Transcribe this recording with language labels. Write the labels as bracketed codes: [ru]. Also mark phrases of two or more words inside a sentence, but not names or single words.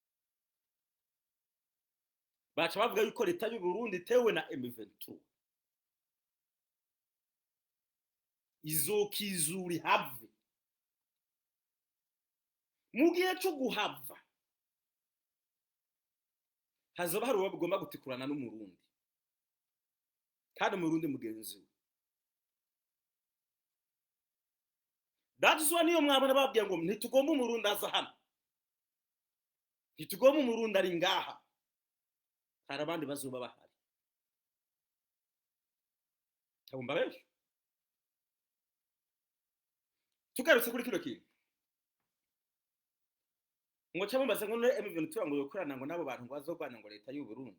[rn] Baca bavuga yuko leta y'u Burundi tewe na M23 izokizuri have. Mu gihe cyo guhava hazoba hari uwo bigomba gutikurana n'umurundi kandi umurundi mugenzi we. [en] That's why [rn] niyo mwabona babwiye ngo ntitugomba umurundi aza hano, ntitugomba umurundi ari ngaha, hari abandi bazoba bahari. Tabumba benshi tugarutse kuri kino kintu ngo cyamumbaza ngo M23 ngo yokorana ngo nabo bantu ngo bazogwana ngo leta y'u Burundi.